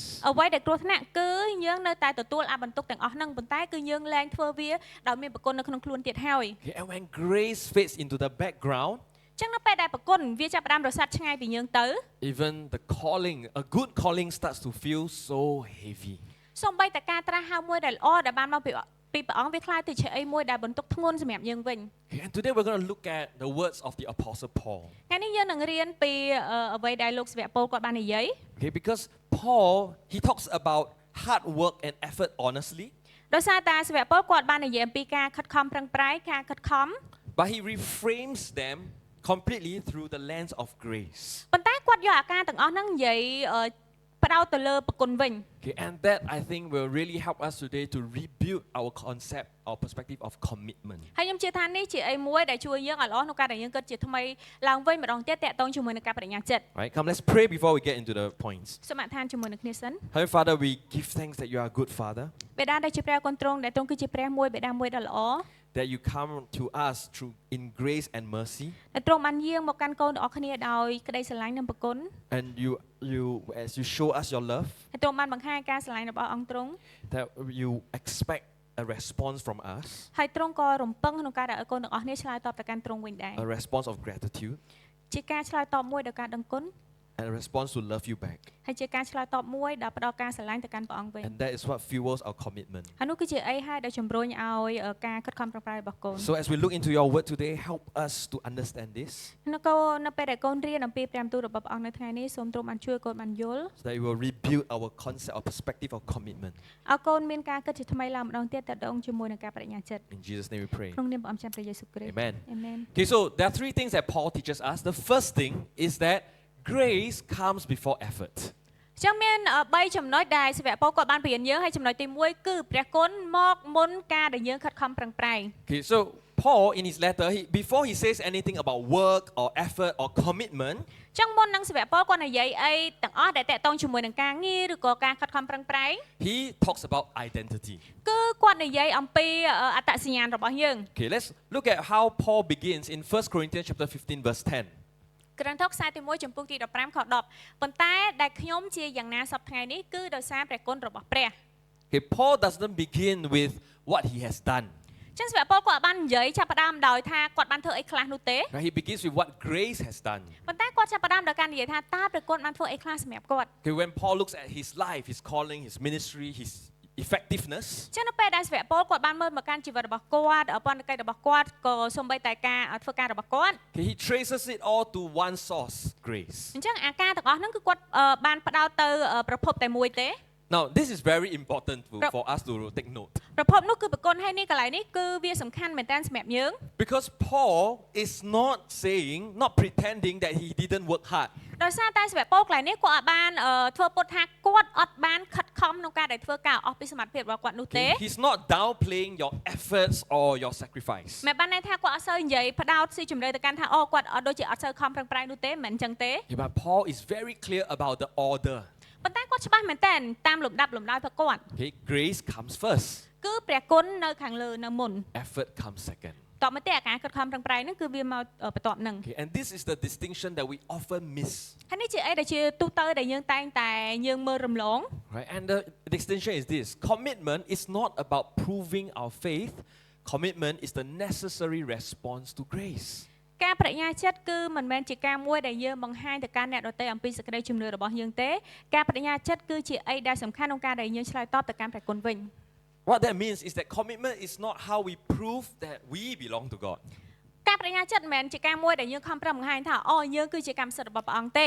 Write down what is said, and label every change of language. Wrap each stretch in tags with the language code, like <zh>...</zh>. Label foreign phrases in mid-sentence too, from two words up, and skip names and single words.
<km>អ្វីដែលគ្រោះថ្នាក់គឺយើងនៅតែទទួលអាបន្ទុកទាំងអស់ហ្នឹងប៉ុន្តែគឺយើងលែងធ្វើវាដោយមានប្រគុណនៅក្នុងខ្លួនទៀតហើយ</km> <en>And when grace fades into the background,</en> <km>ចឹងនៅពេលដែលប្រគុណវាចាប់ផ្ដើមរសាត់ឆ្ងាយពីយើងទៅ</km> <en>even the calling, a good calling starts to feel so heavy.</en> <km>សូម្បីតែការត្រាស់ហៅមួយដែលល្អដែលបានមកពីព្រះអង្គវាខ្លាចទៅជាអីមួយដែលបន្ទុកធ្ងន់សម្រាប់យើងវិញ</km> <en>And today we're going to look at the words of the Apostle Paul.</en> <km>ថ្ងៃនេះយើងនឹងរៀនពីអ្វីដែលលោកសាវកប៉ូលគាត់បាននិយាយ</km> <en>Okay, because Paul, he talks about hard work and effort honestly.</en> <km>ដោយសារតែសាវកប៉ូលគាត់បាននិយាយអំពីការខិតខំប្រឹងប្រែងការខិតខំ</km> <en>But he reframes them completely through the lens of grace.</en> <km>ប៉ុន្តែគាត់យកអាការទាំងអស់ហ្នឹងនិយាយផ្ដោតទៅលើប្រគុណវិញ</km> <en>Okay, and that I think will really help us today to rebuild our concept, our perspective of commitment.</en> <km>ហើយខ្ញុំជឿថានេះជាអីមួយដែលជួយយើងឲ្យល្អក្នុងការដែលយើងគិតជាថ្មីឡើងវិញម្ដងទៀតតាក់ទងជាមួយនឹងការបដិញ្ញាចិត្ត</km> <en>Right? Come, let's pray before we get into the points.</en> <km>សូមអធិដ្ឋានជាមួយនឹងគ្នាសិន</km> <en>Heavenly Father, we give thanks that you are a good Father,</en> <km>បិតាដែលជាព្រះគុណទ្រង់ដែលទ្រង់គឺជាព្រះមួយបិតាមួយដ៏ល្អ</km> <en>that you come to us through in grace and mercy,</en> <km>ដែលទ្រង់បានយាងមកកាន់កូនទាំងអស់គ្នាដោយក្តីស្រឡាញ់និងប្រគុណ</km> <en>and you as you show us your love,</en> <km>ហើយទ្រង់បានបង្ហាញការស្រឡាញ់របស់អង្គទ្រង់</km> <en>that you expect a response from us,</en> <km>ហើយទ្រង់ក៏រំពឹងក្នុងការដែលឲ្យកូនទាំងអស់គ្នាឆ្លើយតបទៅកាន់ទ្រង់វិញដែរ</km> <en>a response of gratitude,</en> <km>ជាការឆ្លើយតបមួយដល់ការដឹងគុណ</km> <en>and a response to love you back.</en> <km>ហើយជាការឆ្លើយតបមួយដល់ផ្ដល់ការស្រឡាញ់ទៅកាន់ព្រះអង្គវិញ</km> <en>And that is what fuels our commitment.</en> <km>ហើយនោះគឺជាអីហើយដែលជំរុញឲ្យការខិតខំប្រឹងប្រែងរបស់កូន</km> <en>So as we look into your word today, help us to understand this,</en> <km>នៅពេលដែលកូនរៀនអំពីព្រះបន្ទូលរបស់ព្រះអង្គនៅថ្ងៃនេះសូមទ្រង់បានជួយកូនបានយល់</km> <en>so that we will rebuild our concept or perspective of commitment.</en> <km>ឲ្យកូនមានការគិតជាថ្មីឡើងម្ដងទៀតតទៅជាមួយនឹងការបដិញ្ញាចិត្ត</km> <en>In Jesus' name we pray.</en> <km>ក្នុងនាមព្រះអង្គព្រះយេស៊ូវគ្រីស្ទ</km> <en>Amen.</en> <km>អាមែន</km> <en>Okay, so there are three things that Paul teaches us. The first thing is that grace comes before effort.</en> <km>ចឹងមាន3ចំណុចដែលសាវកប៉ូលគាត់បានបរៀនយើងហើយចំណុចទី1គឺព្រះគុណមកមុនការដែលយើងខិតខំប្រឹងប្រែង</km> <en>Okay, so Paul in his letter, before he says anything about work or effort or commitment,</en> <km>ចឹងមុននឹងសាវកប៉ូលគាត់និយាយអីទាំងអស់ដែលតាក់ទងជាមួយនឹងការងារឬក៏ការខិតខំប្រឹងប្រែង</km> <en>he talks about identity.</en> <km>គឺគាត់និយាយអំពីអត្តសញ្ញាណរបស់យើង</km> <en>Okay, let's look at how Paul begins in 1 Corinthians chapter 15 verse 10.</en> <km>ក្រឹងថោខ្សែទី1ចំពុកទី15ខ10ប៉ុន្តែដែលខ្ញុំជាយ៉ាងណាសប្តាហ៍ថ្ងៃនេះគឺដោយសារព្រះគុណរបស់ព្រះ</km> <en>Okay, Paul doesn't begin with what he has done.</en> <km>ចឹងសាវកប៉ូលគាត់បាននិយាយចាប់ផ្ដើមដោយថាគាត់បានធ្វើអីខ្លះនោះទេ</km> <en>Right? He begins with what grace has done.</en> <km>ប៉ុន្តែគាត់ចាប់ផ្ដើមដោយការនិយាយថាតើព្រះគុណបានធ្វើអីខ្លះសម្រាប់គាត់</km> <en>Okay, when Paul looks at his life, his calling, his ministry, his effectiveness,</en> <km>ចឹងនៅពេលដែលសាវកប៉ូលគាត់បានមើលមកកាន់ជីវិតរបស់គាត់បណ្ឌកិច្ចរបស់គាត់ក៏សូម្បីតែការធ្វើការរបស់គាត់</km> <en>okay, he traces it all to one source, grace.</en> <km>អញ្ចឹងអាការទាំងអស់ហ្នឹងគឺគាត់បានផ្ដោតទៅប្រភពតែមួយទេ</km> <en>Now, this is very important for us to take note.</en> <km>ប្រភពនោះគឺប្រគុណហើយនេះកន្លែងនេះគឺវាសំខាន់មែនតើសម្រាប់យើង</km> <en>Because Paul is not saying, not pretending that he didn't work hard.</en> <km>ដោយសារតែសាវកប៉ូលកន្លែងនេះគាត់អាចបានធ្វើពុតថាគាត់អត់បានខិតខំក្នុងការដែលធ្វើការអស់ពីសមត្ថភាពរបស់គាត់នោះទេ</km> <en>Okay? He's not downplaying your efforts or your sacrifice.</en> <km>មិនបានន័យថាគាត់អត់សូវនិយាយផ្ដោតស៊ីជម្រៅទៅកាន់ថាគាត់អត់ដូចជាអត់សូវខំប្រឹងប្រែងនោះទេមិនអញ្ចឹងទេ</km> <en>Okay, but Paul is very clear about the order.</en> <km>ប៉ុន្តែគាត់ច្បាស់មែនតើតាមលំដាប់លំដោយរបស់គាត់</km> <en>Okay, grace comes first.</en> <km>គឺព្រះគុណនៅខាងលើនៅមុន</km> <en>Effort comes second.</en> <km>តបមកទេអាការខិតខំប្រឹងប្រែងហ្នឹងគឺវាមកបន្ទាប់ហ្នឹង</km> <en>Okay, and this is the distinction that we often miss.</en> <km>ហើយនេះជាអីដែលជាទូទៅដែលយើងតែងតែយើងមើលរំលង</km> <en>Right, and the distinction is this: commitment is not about proving our faith. Commitment is the necessary response to grace.</en> <km>ការបញ្ញាចិត្តគឺមិនមែនជាការមួយដែលយើងបង្ហាញទៅកាន់អ្នកដទៃអំពីសេចក្តីជំនឿរបស់យើងទេការបញ្ញាចិត្តគឺជាអីដែលសំខាន់ក្នុងការដែលយើងឆ្លើយតបទៅកាន់ព្រះគុណវិញ</km> <en>What that means is that commitment is not how we prove that we belong to God.</en> <km>ការបញ្ញាចិត្តមិនមែនជាការមួយដែលយើងខំប្រឹងបង្ហាញថាអូយើងគឺជាកម្មសិទ្ធិរបស់ព្រះអង្គទេ</km>